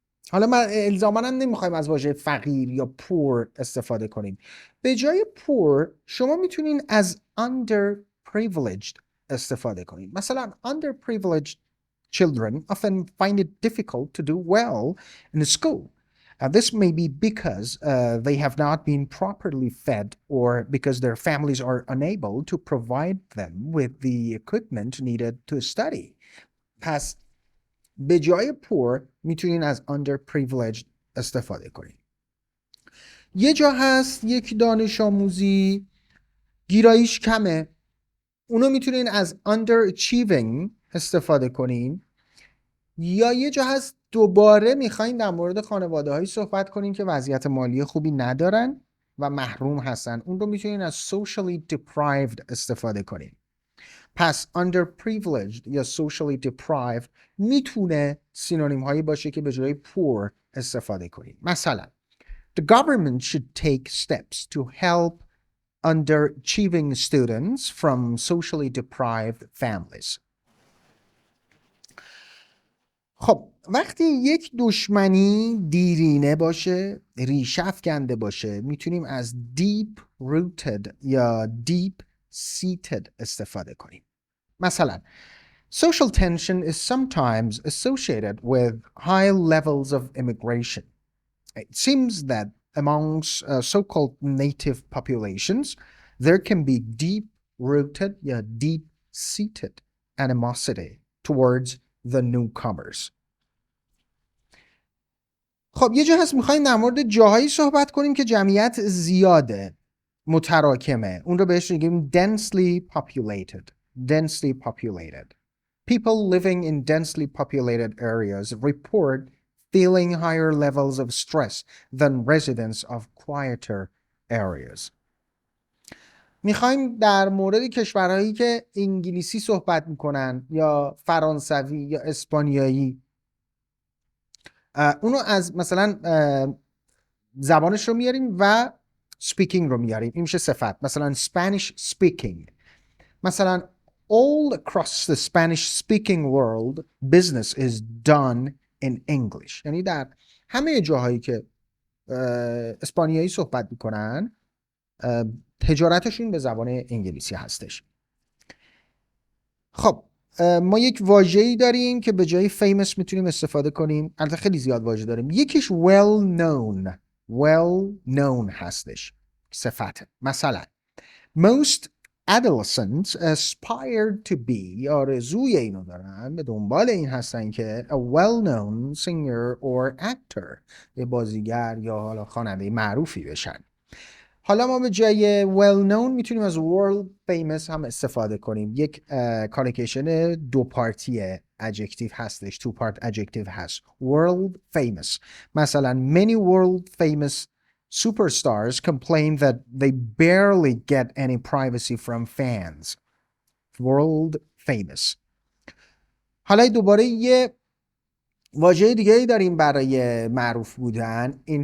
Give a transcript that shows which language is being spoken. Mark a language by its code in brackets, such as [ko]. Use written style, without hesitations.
[fa] حالا من الزاماً نمیخوایم از واژه فقیر یا poor استفاده کنیم. به جای poor شما میتونین از underprivileged استفاده کنین. مثلا [en] underprivileged children often find it difficult to do well in school. This may be because they have not been properly fed or because their families are unable to provide them with the equipment needed to study. [fa] پس به جای poor میتونین از underprivileged استفاده کنین. یه جا هست یک دانش آموزی گیراییش کمه، اونو میتونین از underachieving استفاده کنین. یا یه جا هست دوباره میخواین در مورد خانواده هایی صحبت کنین که وضعیت مالی خوبی ندارن و محروم هستن، اون رو میتونین از socially deprived استفاده کنین. پس underprivileged یا socially deprived میتونه سینونیم هایی باشه که به جای poor استفاده کنین. مثلا [en] the government should take steps to help underachieving students from socially deprived families. [fa] خب وقتی یک دشمنی دیرینه باشه، ریشه افکنده باشه، میتونیم از deep rooted یا deep seated استفاده کنیم. مثلا [en] social tension is sometimes associated with high levels of immigration. It seems that amongst so-called native populations there can be deep-rooted [fa] یا [en] deep-seated animosity towards the newcomers. [fa] خب یه جا هست میخوایم در مورد جاهایی صحبت کنیم که جمعیت زیاده، متراکمه، اون رو بهش میگیم densely populated. [en] Densely populated. People living in densely populated areas report feeling higher levels of stress than residents of quieter areas. [fa] میخوایم در مورد کشورهایی که انگلیسی صحبت میکنن یا فرانسوی یا اسپانیایی، اونو از مثلا زبانش رو میاریم و speaking رو میاریم، این میشه صفت. مثلا [en] Spanish speaking. مثلا all across the Spanish-speaking world, business is done in English. [fa] یعنی در همه جاهایی که اسپانیایی صحبت میکنن تجارتشون به زبان انگلیسی هستش. خب ما یک واژه‌ای داریم که به جای famous میتونیم استفاده کنیم. البته خیلی زیاد واژه داریم. یکیش well known هستش، صفت. مثلا [en] most adolescents aspire to be، [fa] آرزوی اینو دارن، به دنبال این هستن که [en] a well-known singer or actor، [fa] یه بازیگر یا حالا خواننده معروفی بشن. حالا ما به جای well known میتونیم از world famous هم استفاده کنیم. یک کالوکیشن دو پارتی adjective هستش، [en] two part adjective [fa] هست. [en] world famous. مثلا many world famous superstars complain that they barely get any privacy from fans. world famous. [fa] حالا دوباره یه واژه دیگه داریم برای معروف بودن.